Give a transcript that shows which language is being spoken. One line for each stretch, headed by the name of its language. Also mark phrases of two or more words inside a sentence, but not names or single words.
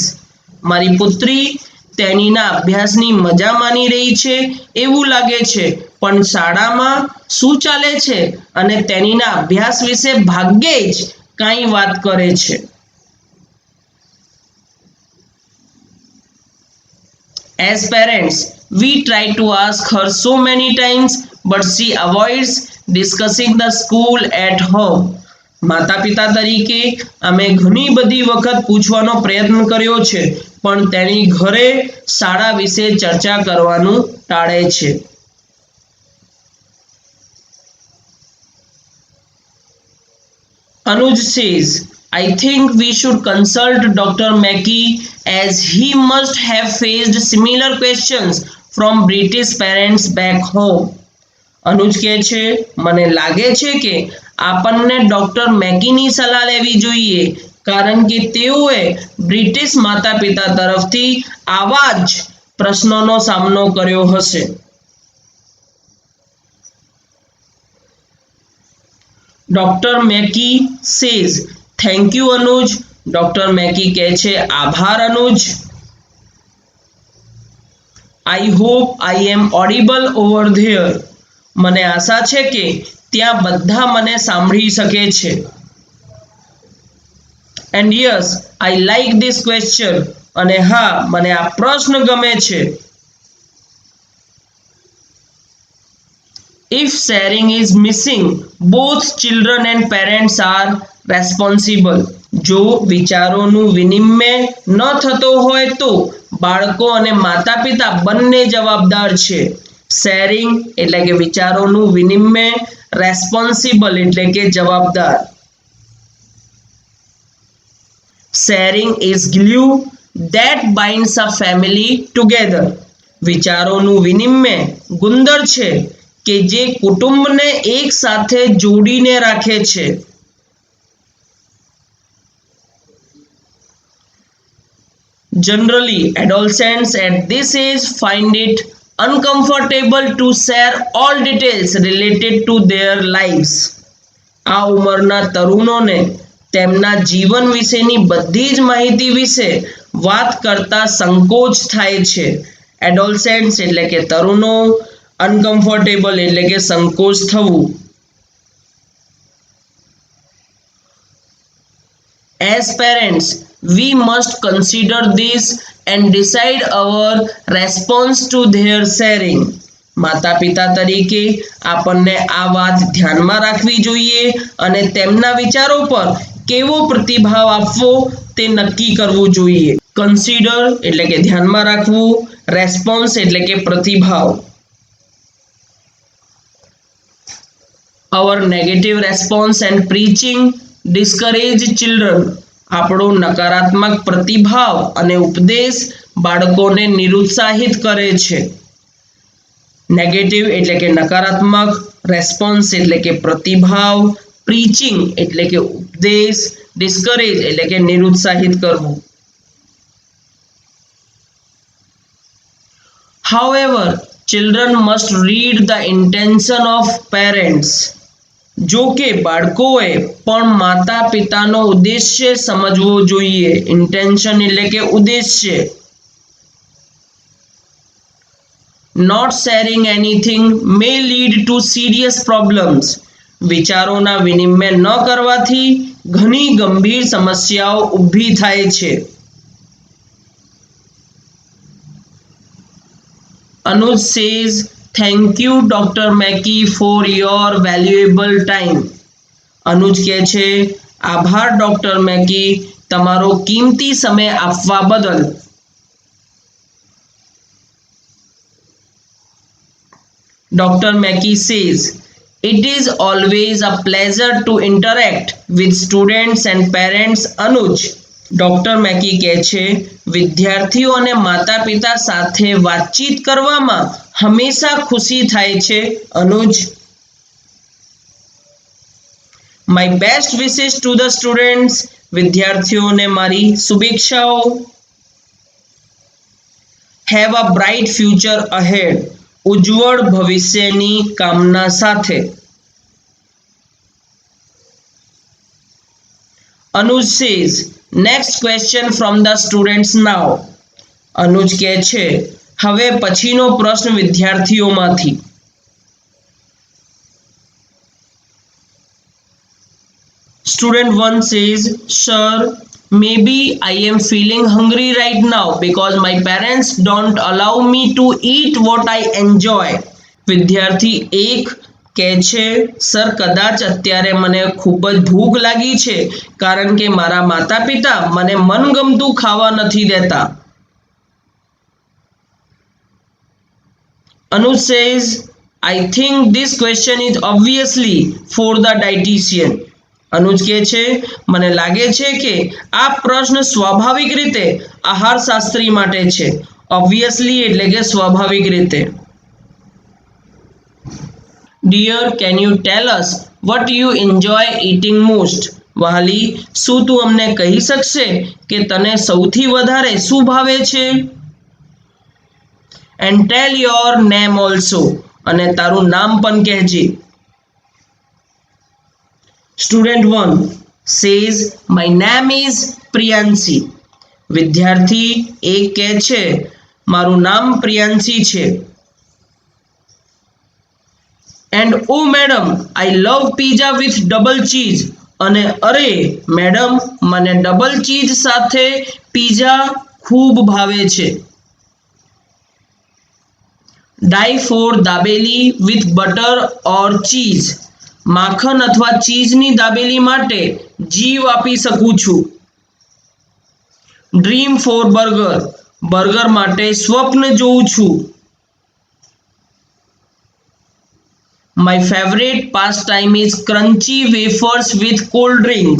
Gujarati: મારી પુત્રી તેણીના અભ્યાસની મજા માણી રહી છે એવું લાગે છે, પણ શાળામાં શું ચાલે છે અને તેણીના અભ્યાસ વિશે ભાગ્યે જ કાંઈ વાત કરે છે.
English: As parents, we try to ask her so many times, but she avoids discussing the school at home.
Gujarati: માતા પિતા તરીકે અમે ઘણી બધી વખત પૂછવાનો પ્રયત્ન કર્યો છે, પણ તેણી ઘરે શાળા વિશે ચર્ચા કરવાનું ટાળે છે.
English: Anuj says, I think we should consult Dr. Mackey as he must have faced similar questions from British parents back home.
Gujarati: અનુજ કહે છે, મને લાગે છે કે આપણને ડોક્ટર મેકીની સલાહ લેવી જોઈએ, કારણ કે તેઓએ બ્રિટિશ માતા પિતા તરફથી આવા જ પ્રશ્નોનો સામનો કર્યો હશે.
English: Dr. Mackey says, thank you Anuj.
Gujarati: Dr. Mackey કહે છે, આભાર અનુજ.
English: I hope I am audible over there.
Gujarati: મને આશા છે કે ત્યાં બધા મને સાંભળી શકે છે.
English: And yes, I like this question.
Gujarati: અને હા, મને આ પ્રશ્ન ગમે છે.
English: If sharing is missing, both children and parents are responsible.
Gujarati: જો વિચારોનું વિનિમય ન થતો હોય તો બાળકો અને માતા પિતા બંને જવાબદાર છે. શેરિંગ એટલે કે વિચારોનું વિનિમય, રેસ્પોન્સિબલ એટલે કે જવાબદાર.
English: Sharing is glue that binds a family together.
Gujarati: વિચારોનું વિનિમય ગુંદર છે કે જે કુટુંબને એક સાથે જોડીને રાખે છે.
English: Generally, adolescents at this age find it uncomfortable to share all details related to their lives.
Gujarati: આ ઉંમરના તરુણોને તેમના જીવન વિશેની બધી જ માહિતી વિશે વાત કરતા સંકોચ થાય છે. એડોલસેન્ટ્સ એટલે કે તરુણો, અનકમ્ફર્ટેબલ એટલે કે સંકોચ થવું.
English: As parents, we must consider this and decide our response to their sharing.
Gujarati: માતા પિતા તરીકે આપણને આ વાત ધ્યાનમાં રાખવી જોઈએ અને તેમના વિચારો પર કેવો પ્રતિભાવ આપવો તે નક્કી કરવું જોઈએ. કન્સિડર એટલે કે ધ્યાનમાં રાખવું, રેસ્પોન્સ એટલે કે પ્રતિભાવ.
English: Our negative response and preaching discourage children.
Gujarati: આપણો નકારાત્મક પ્રતિભાવ અને ઉપદેશ બાળકોને નિરુત્સાહિત કરે છે. નેગેટિવ એટલે કે નકારાત્મક, રેસ્પોન્સ એટલે કે પ્રતિભાવ, પ્રીચિંગ એટલે કે ઉપદેશ, ડિસ્કરેજ એટલે કે નિરુત્સાહિત કરવું.
English: However, children must read the intention of parents.
Gujarati: જો કે બાળકોએ પણ માતા પિતાનો ઉદ્દેશ્ય સમજવો જોઈએ. ઇન્ટેન્શન એટલે કે ઉદ્દેશ્ય.
English: Not sharing anything may lead to serious problems.
Gujarati: વિચારોના વિનિમય ન કરવાથી ઘણી ગંભીર સમસ્યાઓ ઊભી થાય છે.
English: Anuj says, thank you Dr. Mackey for your valuable time.
Gujarati: અનુજ કહે છે, આભાર ડોક્ટર મેકી તમારો કિંમતી સમય આપવા બદલ.
English: Dr. Mackey says, it is always a pleasure to interact with students and parents. Anuj.
Gujarati: ડોક્ટર મેકી કહે છે, વિદ્યાર્થીઓ અને માતા પિતા સાથે વાતચીત કરવામાં હંમેશા ખુશી થાય છે. અનુજ.
English: My best wishes to the students.
Gujarati: વિદ્યાર્થીઓને મારી શુભેચ્છાઓ.
English: Have a bright future ahead.
Gujarati: ઉજ્જવળ ભવિષ્યની કામના સાથે.
English: Anuj says, next question from the students now.
Gujarati: અનુજ કહે છે, હવે પછીનો પ્રશ્ન વિદ્યાર્થીઓમાંથી.
English: Student 1 says, sir, maybe I am feeling hungry right now because my parents don't allow me to eat what I enjoy.
Gujarati: વિદ્યાર્થી 1 કહે છે, સર કદાચ અત્યારે મને ખૂબ જ ભૂખ લાગી છે કારણ કે મારા માતા પિતા મને મનગમતું ખાવા નથી દેતા.
English: Anuj says, I think this question is obviously for the dietitian.
Gujarati: અનુજ કહે છે, મને લાગે છે કે આ પ્રશ્ન સ્વાભાવિક રીતે આહારશાસ્ત્રી માટે છે. ઓબ્વિયસલી એટલે કે સ્વાભાવિક રીતે.
English: Dear, can you tell us what you enjoy eating most?
Gujarati: વહાલી, શું તું અમને કહી શકશે કે તને સૌથી વધારે શું ભાવે છે?
English: And tell your name also.
Gujarati: અને તારું નામ પણ કહેજે.
English: Student 1 says, my name is Priyansi.
Gujarati: વિદ્યાર્થી 1 કહે છે, મારું નામ પ્રિયાંશી છે.
English: And oh madam, I love pizza with double cheese.
Gujarati: અને અરે મેડમ, મને
English: double cheese
Gujarati: સાથે પીઝા ખૂબ ભાવે છે.
English: Die for દાબેલી with butter or cheese.
Gujarati: માખણ અથવા ચીઝની દાબેલી માટે જીવ આપી શકું છું.
English: dream for burger.
Gujarati: બર્ગર માટે સ્વપ્ન જોઉં છું.
English: My favorite pastime is crunchy wafers with cold drinks.